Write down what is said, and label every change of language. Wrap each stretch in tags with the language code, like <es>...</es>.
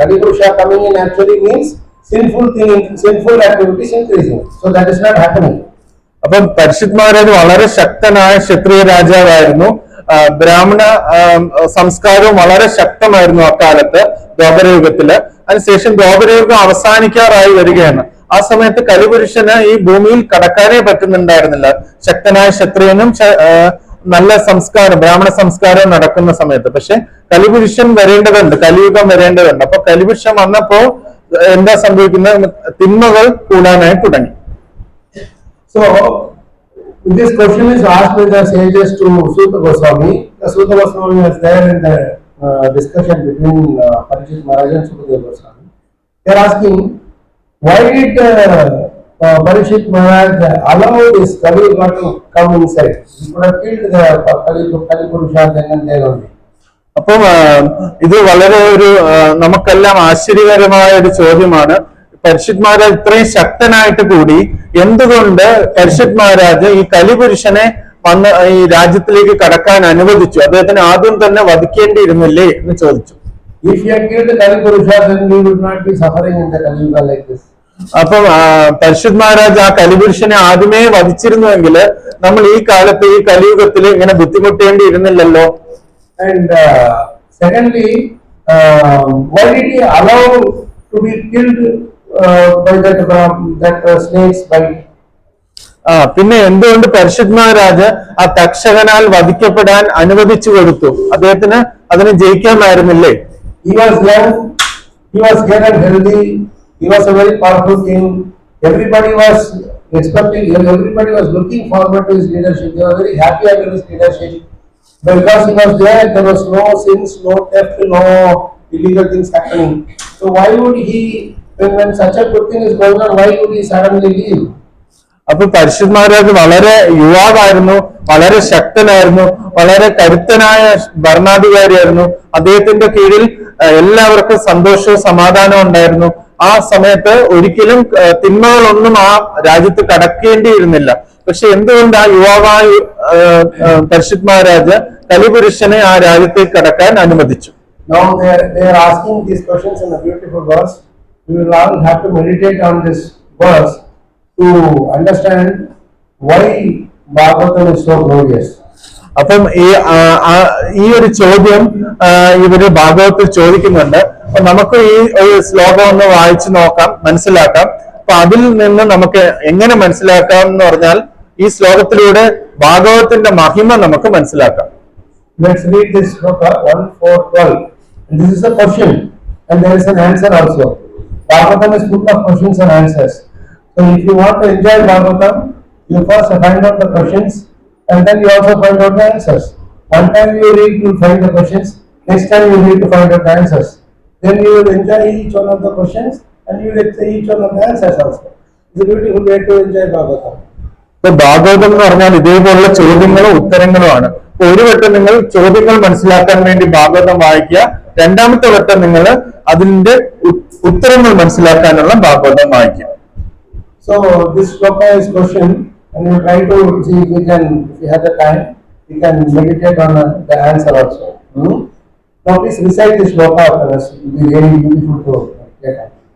<en>Kali Purusha coming in actually means sinful activities increasing. So that is not happening.</en> <ml>അപ്പം പരിഷിത് മഹാരാജ് വളരെ ശക്തനായ ക്ഷത്രിയ രാജാവായിരുന്നു. ബ്രാഹ്മണ സംസ്കാരവും വളരെ ശക്തമായിരുന്നു അക്കാലത്ത് ദ്വാപരയുഗത്തില്. അതിനുശേഷം ദ്വാപരയുഗം അവസാനിക്കാറായി വരികയാണ്. ആ സമയത്ത് കലിപുരുഷന് ഈ ഭൂമിയിൽ കടക്കാനേ പറ്റുന്നുണ്ടായിരുന്നില്ല. ശക്തനായ ക്ഷത്രിയനും നല്ല സംസ്കാരം, ബ്രാഹ്മണ സംസ്കാരം നടക്കുന്ന സമയത്ത്. പക്ഷെ കലിപുരുഷൻ വരേണ്ടതുണ്ട്, കലിയുഗം വരേണ്ടതുണ്ട്. അപ്പൊ കലിപുരുഷൻ വന്നപ്പോ എന്താ സംഭവിക്കുന്നത്? തിന്മകൾ കൂടാനായി തുടങ്ങി.</ml> <en>So this question is asked by the sages to Suta Goswami. Suta Goswami was there in the discussion between Parishit Maharaj and Sukadeva Goswami. They are asking, why did Parishit Maharaj allow this Kali Yuga to come inside? He could have killed the Kali Purusha then and there only.</en> <ml>അപ്പം ഇത് വളരെ ഒരു നമുക്കെല്ലാം ആശ്ചര്യകരമായ ഒരു ചോദ്യമാണ്. പരിഷിത് മഹാരാജ് ഇത്രയും ശക്തനായിട്ട് കൂടി എന്തുകൊണ്ട് പരിഷിത് മഹാരാജ് ഈ കലിപുരുഷനെ വന്ന് ഈ രാജ്യത്തിലേക്ക് കടക്കാൻ അനുവദിച്ചു? അദ്ദേഹത്തിന് ആദ്യം തന്നെ വധിക്കേണ്ടിയിരുന്നില്ലേ എന്ന് ചോദിച്ചു.</ml> <en>If he had killed the Kali Purusha, then we would not be suffering in the Kali Yuga like this.</en> <ml>അപ്പം പരിഷിത് മഹാരാജ് ആ കലിപുരുഷനെ ആദ്യമേ വധിച്ചിരുന്നുവെങ്കിൽ നമ്മൾ ഈ കാലത്ത് ഈ കലിയുഗത്തിൽ ഇങ്ങനെ ബുദ്ധിമുട്ടേണ്ടിയിരുന്നില്ലല്ലോ.</ml> <en>And secondly, why did he allow to be killed by that snake's bite?</en> <ml>പിന്നെ എന്തുകൊണ്ട് പരിഷിത് മഹാരാജ് ആ തക്ഷകനാൽ വധിക്കപ്പെടാൻ അനുവദിച്ചു കൊടുത്തു? അദ്ദേഹത്തിന് അതിനെ ജയിക്കാമായിരുന്നില്ലേ?</ml> <en>He was young, he was young and healthy, he was a very powerful king. Everybody was expecting, everybody was looking forward to his leadership. They were very happy under his leadership. Because he was there was no sins, no theft, no illegal things happening. So why would he, when such a good thing is going on, why would he suddenly leave?</en> <ml>അപ്പൊ പരിഷിത് മഹാരാജ് വളരെ യുവാവായിരുന്നു, വളരെ ശക്തനായിരുന്നു, വളരെ കരുത്തനായ ഭരണാധികാരിയായിരുന്നു. അദ്ദേഹത്തിന്റെ കീഴിൽ എല്ലാവർക്കും സന്തോഷവും സമാധാനവും ഉണ്ടായിരുന്നു. ആ സമയത്ത് ഒരിക്കലും തിന്മകളൊന്നും ആ രാജ്യത്ത് കടക്കേണ്ടിയിരുന്നില്ല. പക്ഷെ എന്തുകൊണ്ട് ആ യുവാവായ പരിഷിത് മഹാരാജ് കലിപുരുഷനെ ആ രാജ്യത്തേക്ക് കടക്കാൻ അനുവദിച്ചു?</ml> <en>Now they are asking these questions in a beautiful verse. We will all have to meditate on this verse to understand why Bhagavatam is so glorious.</en> <ml>അപ്പം ഈ ഒരു ചോദ്യം ഇവര് ഭാഗവത്തിൽ ചോദിക്കുന്നുണ്ട്. അപ്പൊ നമുക്ക് ഈ ഒരു ശ്ലോകം ഒന്ന് വായിച്ചു നോക്കാം, മനസ്സിലാക്കാം. അപ്പൊ അതിൽ നിന്ന് നമുക്ക് എങ്ങനെ മനസ്സിലാക്കാം എന്ന് പറഞ്ഞാൽ ഈ ശ്ലോകത്തിലൂടെ ഭാഗവത്തിന്റെ മഹിമ നമുക്ക് മനസ്സിലാക്കാം.</ml> <en>Let's read this sloka 1-4-12. And this is a question and there is an answer also. Bhagavatam is full of questions and answers. So if you want to enjoy Bhagavatam, you first find out the questions and then you also find out the answers. One time you read, you find the questions. Next time you read to find out the answers. Then you will enjoy each one of the questions and you will enjoy each one of the answers also. It's a beautiful way to enjoy Bhagavatam.</en> <ml>ഇപ്പൊ ഭാഗവതം എന്ന് പറഞ്ഞാൽ ഇതേപോലുള്ള ചോദ്യങ്ങളും ഉത്തരങ്ങളുമാണ്. ഒരു വട്ടം നിങ്ങൾ ചോദ്യങ്ങൾ മനസ്സിലാക്കാൻ വേണ്ടി ഭാഗവതം വായിക്കുക, രണ്ടാമത്തെ വട്ടം നിങ്ങൾ അതിന്റെ ഉത്തരങ്ങൾ മനസ്സിലാക്കാനുള്ള ഭാഗവതം വായിക്കുക.</ml> <en>So this sloka is question and we try to see if we can, if we have the time, we can meditate on the answer also. Now please recite this sloka for us. It will be very beautiful to get.</en>